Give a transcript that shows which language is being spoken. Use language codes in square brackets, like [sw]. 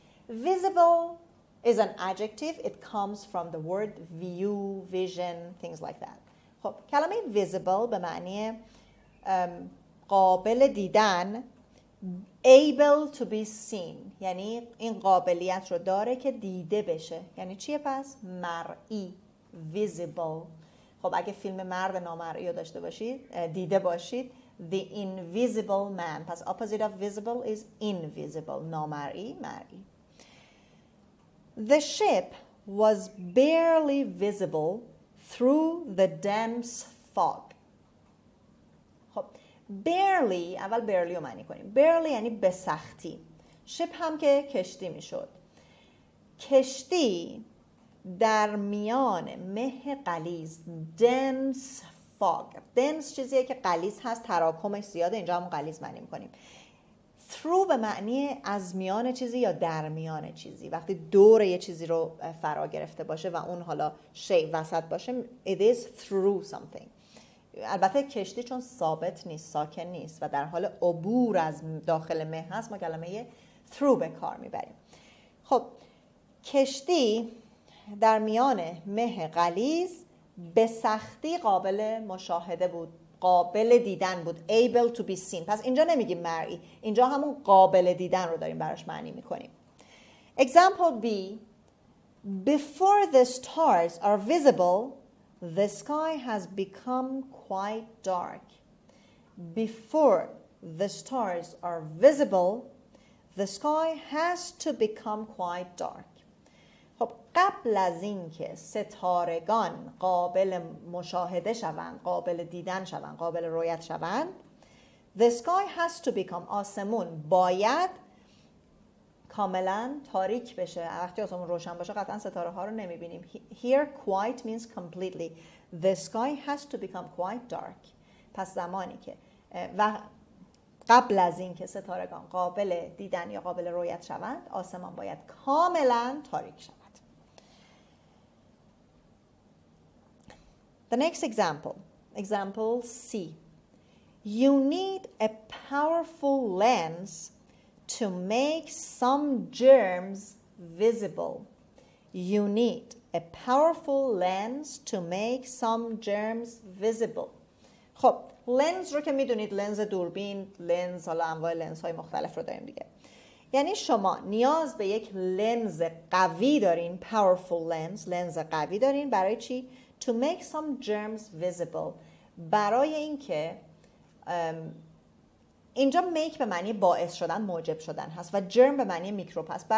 [en] Visible is an adjective. It comes from the word view, vision, things like that. [fa] خب کلمه visible به معنی قابل دیدن، [en] able to be seen [fa] یعنی این قابلیت رو داره که دیده بشه. یعنی چیه پس؟ مرئی. visible. خب اگه فیلم مرد نامرئی رو داشته باشید، دیده باشید، The Invisible Man. [en] پس opposite of visible is invisible. نامرئی، مرئی. The ship was barely visible through the dense fog. [fa] خب barely، اول barely رو معنی کنیم. barely یعنی به سختی. ship هم که کشتی میشد. کشتی در میان مه غلیظ، dense fog. dense چیزیه که غلیظ هست، تراکمش زیاده، اینجا همون غلیظ معنی میکنیم. through به معنی از میان چیزی یا در میان چیزی. وقتی دور یه چیزی رو فرا گرفته باشه و اون حالا شی وسط باشه، [en] it is through something. [fa] البته کشتی چون ثابت نیست، ساکن نیست و در حال عبور از داخل مه هست، ما کلمه through به کار میبریم. خب کشتی در میان مه غلیظ به سختی قابل مشاهده بود، قابل دیدن بود، [en] able to be seen. [fa] پس اینجا نمیگیم مرئی، اینجا همون قابل دیدن رو داریم براش معنی میکنیم. [en] Example B: Before the stars are visible, the sky has become quite dark. Before the stars are visible, the sky has to become quite dark. [fa] خب قبل از این که ستارگان قابل مشاهده شوند، قابل دیدن شوند، قابل رؤیت شوند، [en] the sky has to become، [fa] آسمون باید کاملا تاریک بشه. وقتی آسمون روشن باشه قطعا ستاره ها رو نمیبینیم. [en] Here quite means completely. The sky has to become quite dark. [fa] پس زمانی که و قبل از این که ستارگان قابل دیدن یا قابل رؤیت شوند، آسمان باید کاملا تاریک شود. [en] The next example, example C. You need a powerful lens to make some germs visible. You need a powerful lens to make some germs visible. [fa] خب لنز رو که میدونید، لنز دوربین، لنز، حالا انواع لنز های مختلف رو داریم دیگه. یعنی شما نیاز به یک لنز قوی دارین، [en] powerful lens، [fa] لنز قوی دارین برای چی؟ [en] To make some germs visible. [fa] برای اینکه اینجا make به معنی باعث شدن، موجب شدن هست و germ به معنی میکروب هست.